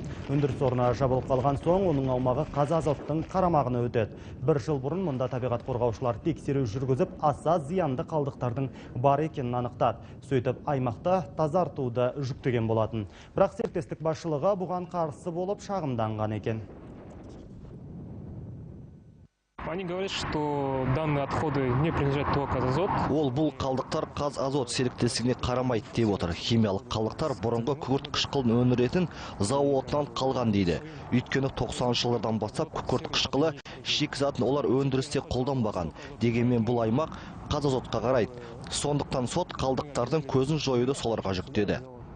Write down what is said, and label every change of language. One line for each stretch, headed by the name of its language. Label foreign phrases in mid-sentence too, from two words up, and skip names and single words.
Kazakh: Өндіріс орны жабылып қалған соң, оның аумағы Қазазоттың қарамағына өтеді. Бір жыл бұрын мұнда табиғат қорғаушылар тексеру жүргізіп, аса зиянды қалдықтардың бар екенін анықтады. Сөйтіп, аймақта тазартуды жүктеген болатын. Бірақ серіктестік басшылығы бұған қарсы болып шағымданған екен.
Russian: Они говорят, что данные отходы не принадлежат ТО «Қазазот».
Kazakh: Ол бұл қалдықтар Қазазот серіктестігіне қарамайды деп отыр. Химиялық қалдықтар бұрынғы күкірт қышқылын өндіретін зауытынан қалған дейді. Өйткені 90 жылдардан бастап күкірт қышқылы шикізатын олар өндірісте қолданбаған. Дегенмен бұл аймақ Қазазотқа қарайды. Сондықтан сот қалдықтардың көзін жоюды соларға жүктеді.